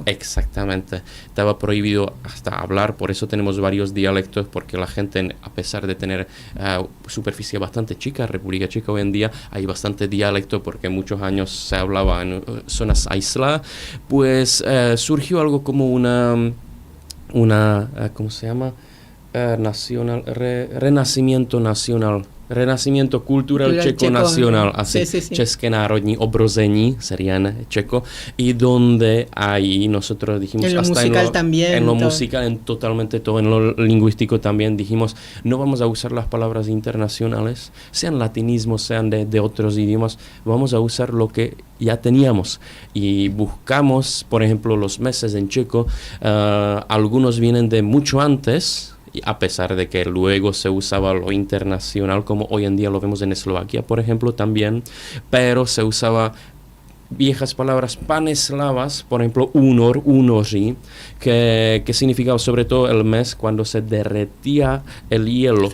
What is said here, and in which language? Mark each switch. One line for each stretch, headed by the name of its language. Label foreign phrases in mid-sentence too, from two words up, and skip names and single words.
Spanish: Exactamente, estaba prohibido hasta hablar, por eso tenemos varios dialectos, porque la gente, a pesar de tener superficie bastante chica, República Checa hoy en día hay bastante dialecto, porque muchos años se hablaba en zonas aisladas, pues surgió algo como una ¿cómo se llama? Renacimiento cultural checo nacional, así, sí.
Czech: České národní obrození,
Spanish: sería en checo, y donde ahí nosotros dijimos, en lo hasta musical también, en lo musical, en totalmente todo, en lo lingüístico también dijimos, no vamos a usar las palabras internacionales, sean latinismos, sean de otros idiomas, vamos a usar lo que ya teníamos, y buscamos, por ejemplo, los meses en checo, algunos vienen de mucho antes, a pesar de que luego se usaba lo internacional, como hoy en día lo vemos en Eslovaquia, por ejemplo, también, pero se usaba viejas palabras paneslavas, por ejemplo, unoří, que significaba sobre todo el mes cuando se derretía el hielo.